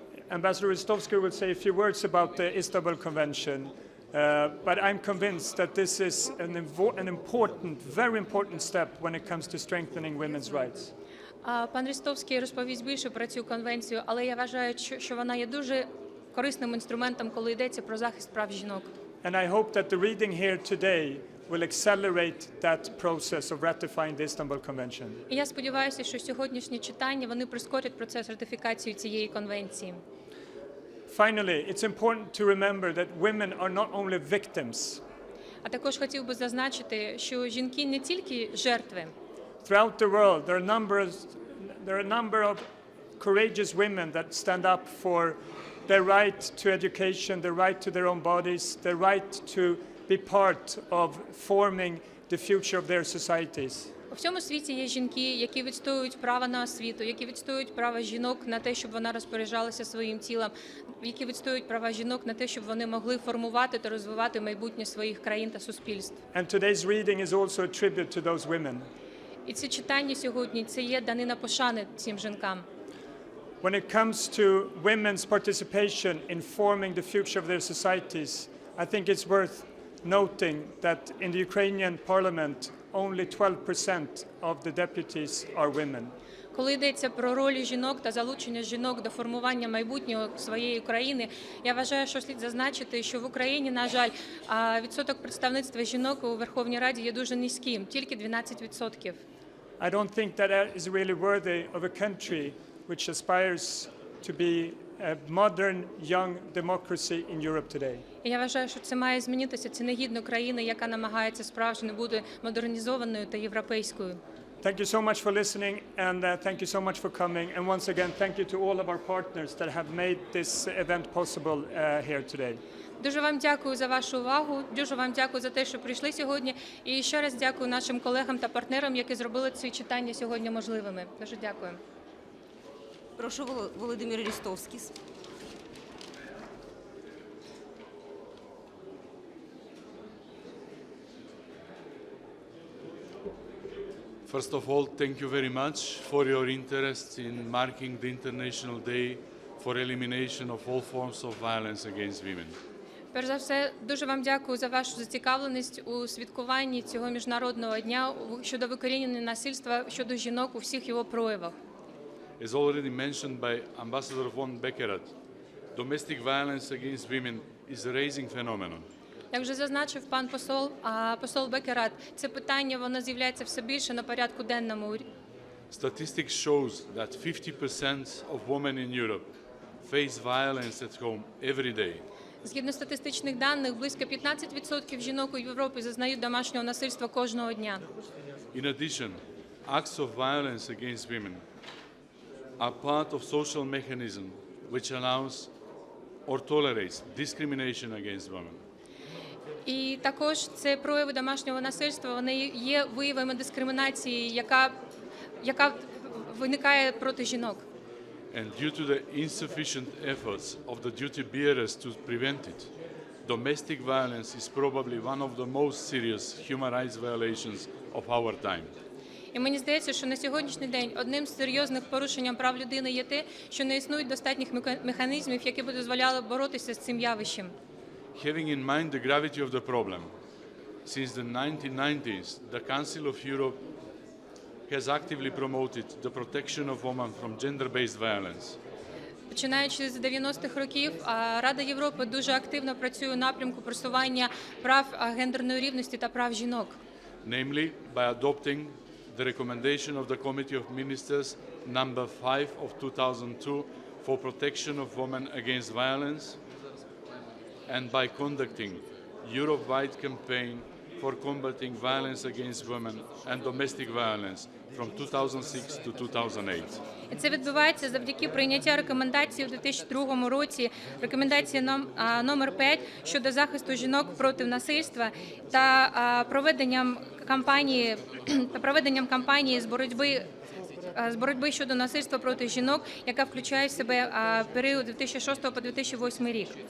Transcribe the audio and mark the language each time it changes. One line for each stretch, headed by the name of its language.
English: Ambassador Ristowsky will say a few words about the Istanbul Convention, but I'm convinced that this is an important, very important step when it comes to strengthening women's rights.
Ukrainian: Пан Рістовський розповість більше про цю конвенцію, але я вважаю, що вона є дуже корисним інструментом, коли йдеться про захист прав жінок.
English: And I hope that the reading here today will accelerate that process of ratifying the Istanbul Convention.
Ukrainian: І я сподіваюся, що сьогоднішні читання, вони прискорять процес ратифікації цієї конвенції.
English: Finally, it's important to remember that women are not only victims.
Ukrainian: А також хотів би зазначити, що жінки не тільки жертви.
English: Throughout the world, there are a number of courageous women that stand up for their right to education, their right to their own bodies, their right to be part of forming the future of their societies.
Ukrainian: У всьому світі є жінки, які відстоюють право на освіту, які відстоюють право жінок на те, щоб вона розпоряджалася своїм тілом, які відстоюють права жінок на те, щоб вони могли формувати та розвивати майбутнє своїх країн та суспільств.
English: And today's reading is also a tribute to those women.
Ukrainian: І ці читання сьогодні – це є данина пошани цим жінкам.
English: When it comes to women's participation in forming the future of their societies, I think it's worth noting that in the Ukrainian parliament, only 12% of the deputies are women.
Ukrainian: Коли йдеться про ролі жінок та залучення жінок до формування майбутнього своєї країни, я вважаю, що слід зазначити, що в Україні, на жаль, відсоток представництва жінок у Верховній Раді є дуже низьким, тільки 12%.
English: I don't think that is really worthy of a country which aspires to be a modern, young democracy in Europe today.
Ukrainian: І я вважаю, що це має змінитися. Це негідно країни, яка намагається справжньо бути модернізованою та європейською.
English: Thank you so much for listening, and thank you so much for coming. And once again, thank you to all of our partners that have made this event possible here today.
Ukrainian: Дуже вам дякую за вашу увагу, дуже вам дякую за те, що прийшли сьогодні. І ще раз дякую нашим колегам та партнерам, які зробили ці читання сьогодні можливими. Дуже дякую. Прошу, Володимир Рістовський.
English: First of all, thank you very much for your interest in marking the International Day for Elimination of all forms of violence against women.
Ukrainian: Перш за все, дуже вам дякую за вашу зацікавленість у святкуванні цього Міжнародного дня щодо викорінення насильства щодо жінок у всіх його проявах.
English: As already mentioned by Ambassador von Bекерата, domestic violence against women is a rising phenomenon.
Ukrainian: Як вже зазначив пан посол Бекерат, це питання, воно з'являється все більше на порядку денному.
English: Statistics shows that 50% of women in Europe face violence at home every day.
Ukrainian: Згідно статистичних даних, близько 15% жінок у Європі зазнають домашнього насильства кожного дня.
English: In addition, acts of violence against women are part of social mechanism which allows or tolerates discrimination against women.
Ukrainian: І також це прояви домашнього насильства, вони є виявами дискримінації, яка виникає проти жінок.
English: And due to the insufficient efforts of the duty bearers to prevent it, domestic violence is probably one of the most serious human rights violations of our time.
Ukrainian: І мені здається, що на сьогоднішній день одним з серйозних порушень прав людини є те, що не існують достатніх механізмів, які б дозволяли боротися з цим явищем.
English: Having in mind the gravity of the problem, since the 1990s, the Council of Europe has actively promoted the protection of women from gender-based violence.
Ukrainian: Починаючи з 90-х років, Рада Європи дуже активно працює у напрямку просування прав гендерної рівності та прав жінок.
English: Namely, by adopting the recommendation of the Committee of Ministers number 5 of 2002 for protection of women against violence, and by conducting Europe-wide campaign for combating violence against women and domestic violence from 2006 to 2008.
Ukrainian: І це відбувається завдяки прийняття рекомендації у 2002 році, рекомендації номер 5 щодо захисту жінок проти насильства та проведенням кампанії з боротьби щодо насильства проти жінок, яка включає в себе період 2006 по 2008 рік.